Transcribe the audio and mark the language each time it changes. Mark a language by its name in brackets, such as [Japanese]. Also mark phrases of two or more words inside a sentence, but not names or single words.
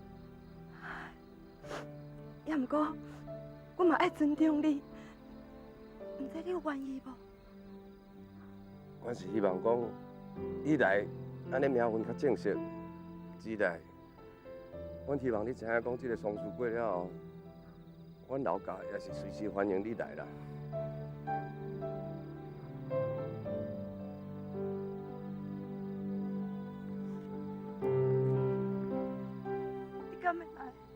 [Min Nan Chinese] 也毋过，我嘛爱尊重你，毋知你有愿意无？我是希望讲，你来，安尼名分较正式。之内，阮希望你知影讲，这个丧事过了后，阮老家也是随时欢迎你来啦。你敢要来？